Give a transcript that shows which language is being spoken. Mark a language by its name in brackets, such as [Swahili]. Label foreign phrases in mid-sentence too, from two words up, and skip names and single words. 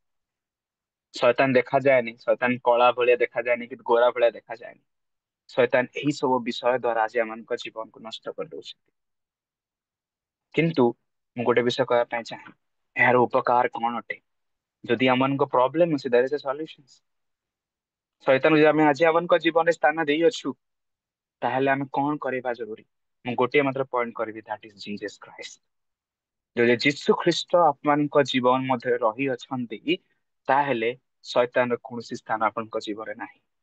[Odia] ଶୈତାନ ଦେଖାଯାଏନି, ଶୈତାନ କଳା ଭଳିଆ ଦେଖାଯାଏନି, କିନ୍ତୁ ଗୋରା ଭଳିଆ ଦେଖାଯାଏନି। ଶୈତାନ ଏହି ସବୁ ବିଷୟ ଦ୍ଵାରା ଆଜି ଆମମାନଙ୍କ ଜୀବନକୁ ନଷ୍ଟ କରିଦଉଛି। କିନ୍ତୁ ମୁଁ ଗୋଟେ ବିଷୟ କହିବା ପାଇଁ ଚାହେଁ, ଏହାର ଉପକାର କଣ ଅଟେ? ଯଦି ଆମମାନଙ୍କ ପ୍ରୋବ୍ଲେମ ଅଛି, [English] there is a solution। [Odia] ଶୈତାନ ଯଦି ଆମେ ଆଜି ଆମମାନଙ୍କ ଜୀବନରେ ସ୍ଥାନ ଦେଇଅଛୁ, ତାହେଲେ ଆମେ କଣ କରିବା ଜରୁରୀ? ମୁଁ ଗୋଟିଏ ମାତ୍ର ପଏଣ୍ଟ କରିବି, [English] that is Jesus Christ. [Odia] ଯଦି ଯୀଶୁ ଖ୍ରୀଷ୍ଟ ଆପଣଙ୍କ ଜୀବନ ମଧ୍ୟରେ ରହିଅଛନ୍ତି, ତାହେଲେ ଶୈତାନର କୌଣସି ସ୍ଥାନ ଆପଣଙ୍କ ଜୀବନରେ ନାହିଁ।